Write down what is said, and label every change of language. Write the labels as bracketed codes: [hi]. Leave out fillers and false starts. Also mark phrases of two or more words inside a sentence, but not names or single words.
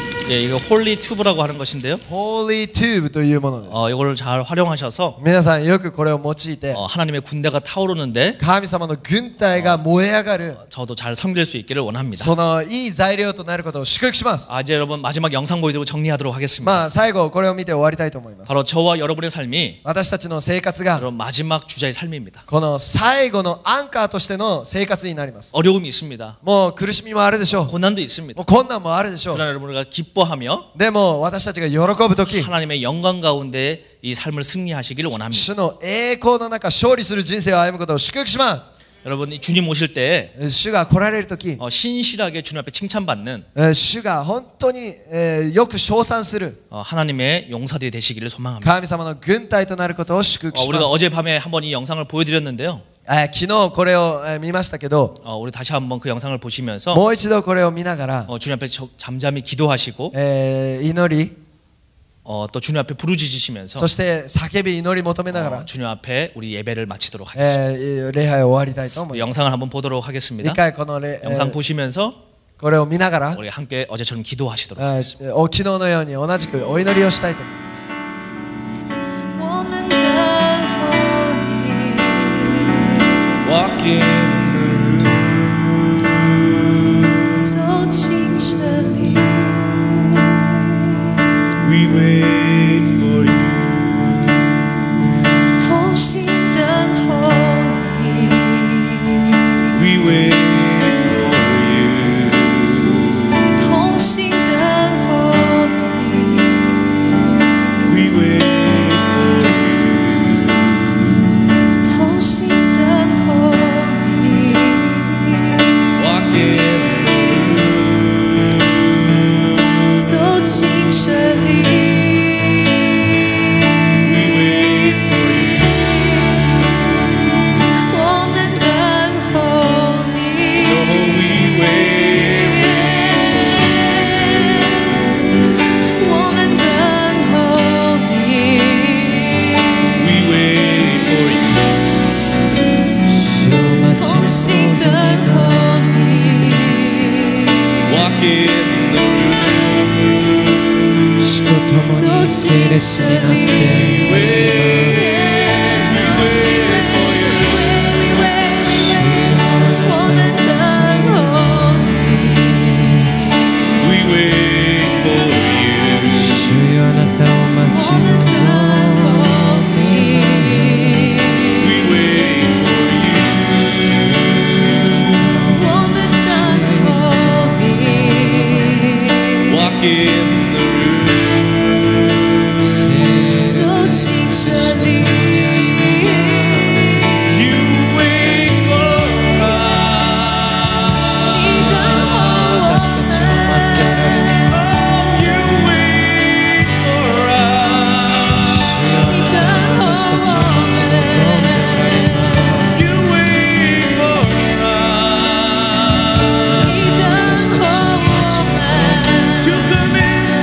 [ko] 예, 이거 홀리 튜브라고 하는 것인데요. [ja] Holy Tube というものです。 [ko] 이걸 잘 활용하셔서 [ja] 皆さんよくこれを用いて [ko] 하나님의 군대가 타오르는데 [ja] 神様の軍隊が燃え上がる [ko] 저도 잘 섬길 수 있기를 원합니다. [ja] そのいい材料となることを祝福します。 [ko] 이제 여러분 마지막 영상 보여드리고 정리하도록 하겠습니다. [ja] まあ最後これを見て終わりたいと思います。 [ko] 바로 저와 여러분의 삶이 [ja] 私たちの生活が [ko] 여러분 마지막 주자의 삶입니다. [ja] この最後のアンカーとしての生活になります。 [ko] 어려움이 있습니다. [ja] もう苦しみもあるでしょう。 [ko] 고난도 있습니다. [ja] もう困難もあるでしょう。 [ko] 그러나 여러분 우리가 기뻐하며 [ja] でも私たちが喜ぶとき、 [ko] 하나님의 영광 가운데 이 삶을 승리하시기를 원합니다. [ja] 主の栄光の中勝利する人生を歩むことを祝福します。 [ko] 여러분 이 주님 오실 때 [ja] 主が来られるとき、 [ko] 신실하게 주님 앞에 칭찬받는 [ja] 主が本当によく称賛する [ko] 하나님의 용사들이 되시기를 소망합니다. [ja] 神様の軍隊となることを祝福します。 [ko] 우리가 어젯밤에 한번 이 영상을 보여드렸는데요. [ja] 昨日これを見ましたけど、 [ko] 우리 다시 한번 그 영상을 보시면서 [ja] もう一度これを見ながら [ko] 주님 앞에 잠잠히 기도하시고 [ja] 祈り、 [ko] 또 주님 앞에 부르짖으시면서 [ja] そして叫び祈り求めながら [ko] 주님 앞에 우리 예배를 마치도록 하겠습니다. [ja] 礼拝を終わりたいと思います。 [ko] 영상을 한번 보도록 하겠습니다. [ja] 一回この [ko] 영상 보시면서 [ja] これを見ながら [ko] 우리 함께 어제처럼 기도하시도록 하겠습니다. [ja] 昨日のように同じくお祈りをしたいと思います。 [zh] 我们等候你， [en] Walk in the room. [zh] 走进这里， [en] We wait for you. [zh] 同心等候你， [en] We wait for you. [zh] 同心等候你， [en] We wait for you. [zh] 同心等候你， [en] Walk in the room. [zh] 走进这里。 [en] We wait for you. [zh] 我们等候你， [en] Oh, we wait. [zh] 我们等候你， [en] We wait for you. [zh] 同心等候你， [en] Walk in the room. [ja] 主と共に聖列になって [en] Wait. We wait for you. [zh] 我们等候你， [en] We wait for you. [ja] 主よあなたを待ち [zh] 我们等候你， [en] We wait for you. [zh] 我们等候你， [en] Walk in the room. [zh] 走进这里。 [en] You wait for us. [zh] 你等候我 [ja] 私たちを待っておられる [en] You wait for us. [ja] 主よあなたが私たちを待ち望んでおられます [en] You wait for us. [zh] 你等候我们， [en] To come in.